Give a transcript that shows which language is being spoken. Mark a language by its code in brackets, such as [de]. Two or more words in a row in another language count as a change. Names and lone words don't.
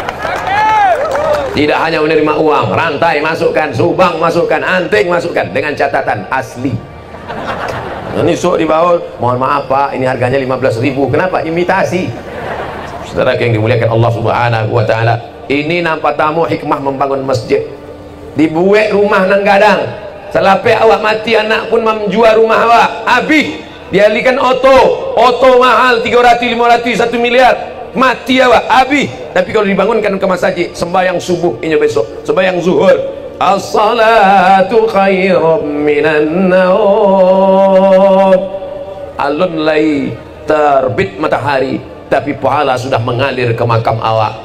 [id] Tidak hanya menerima uang, rantai masukkan, subang masukkan, anting masukkan, dengan catatan asli. Ini sok di bawah, mohon maaf Pak, ini harganya 15.000. Kenapa? Imitasi. Saudara yang dimuliakan Allah [ar] سبحانه وتعالى, [id] ini nampak tamu hikmah membangun masjid. [min] Dibuat rumah nang gadang, selapih awak mati anak pun menjual rumah awak habis, dialihkan oto mahal 300, 500, 1 miliar, mati awak habis. [id] Tapi kalau dibangunkan ke masjid, sembahyang subuh ini besok, sembahyang zuhur, [ar] الصلاة خير من النوم, [min] alun lay [id] terbit matahari tapi pahala sudah mengalir ke makam awak.